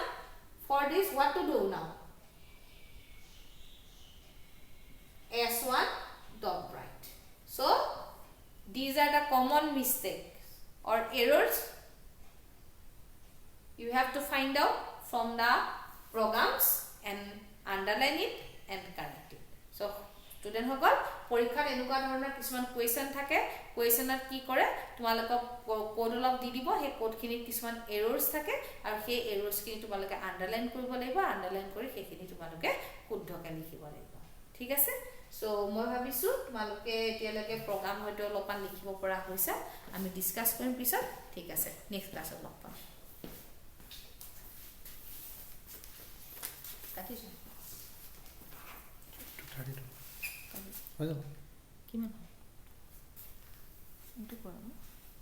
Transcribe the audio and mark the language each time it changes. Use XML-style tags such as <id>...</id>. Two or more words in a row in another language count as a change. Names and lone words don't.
<en>For this, what to do now? S1 dot write. So these are the common mistakes or errors you have to find out from the programs and underline it and correct it. So student</en> <as>হকল পৰীক্ষাত এনেকুৱা ধৰণৰ কিছুমান question থাকে, questionত কি কৰে তোমালোক code অলপ দি দিব, হেই code খিনি কিছুমান errors থাকে আৰু হেই errors খিনি তোমালোকে underline কৰিব লাগিব, underline কৰি হেই খিনি তোমালোকে শুদ্ধকৈ লিখিব লাগিব. ঠিক আছে, সো মই ভাবিছো তোমালোকে এতিয়ালৈকে প্ৰগ্ৰাম হয়তো অলপমান লিখিব পৰা হৈছে, আমি ডিসকাস কৰিম পিছত। ঠিক আছে,</as> <en>next classত</en> <as>লগ পাম। কাটিছো 32 হৈ যাব কিমান এইটো কৰা</as>